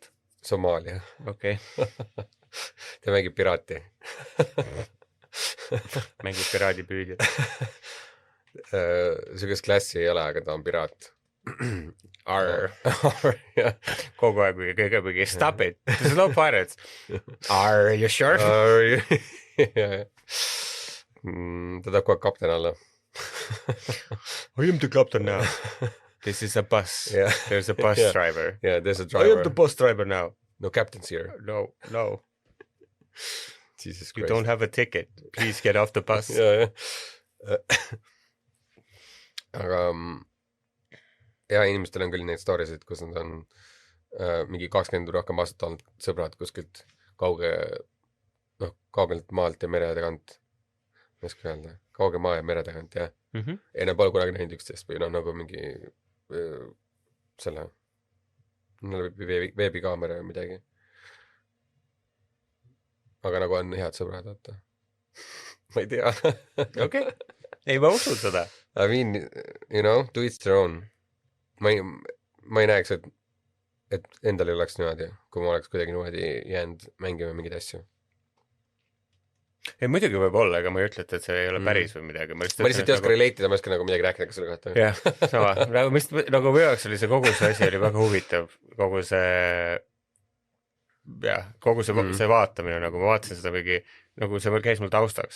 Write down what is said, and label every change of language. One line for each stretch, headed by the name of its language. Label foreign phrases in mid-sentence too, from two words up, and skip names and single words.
Estonian: Somaalia . okei , ta mängib piraati . mängib piraadipüüdjat . Siukest klassi ei ole , aga ta on piraat . Arr , jah .
English: kogu aeg mingi stop it , this is no pirates . Arr , you sure ?
Estonian: ta tahab kogu aeg kapten olla .
English: I am the captain now . This is a bus . Yeah. There's a bus Yeah. driver . Yeah, there's a I am the driver . bus driver now . No captain's here . No , no , Jesus you Christ . don't have a ticket . Please get off the bus .
Estonian: jah . aga ja inimestel on küll neid
English: story sid
Estonian: , kus nad on mingi 20 või rohkem aastat olnud sõbrad kuskilt kaugelt maalt ja mere tagant . ma ei oska öelda , kauge maa ja mere tagant jah . ja nad pole kunagi näinud üksteist või noh , nagu mingi selle veebikaamera või midagi . aga nagu on head sõbrad , vaata . ma ei tea . okei , ei ma usun seda .
English: I mean , you know , to each their own .
Estonian: ma ei näeks , et endal ei oleks niimoodi , kui ma oleks kuidagi niimoodi jäänud mängima mingeid asju . ei muidugi võib olla, aga ma ei ütle, et see ei ole päris või midagi. Ma lihtsalt ei oska relate ida, ma ei oska nagu midagi rääkida selle kohta. jah, sama. Nagu minu jaoks oli see kogu see asi oli väga huvitav. Kogu see see vaatamine, nagu ma vaatasin seda mingi, nagu see käis mul taustaks.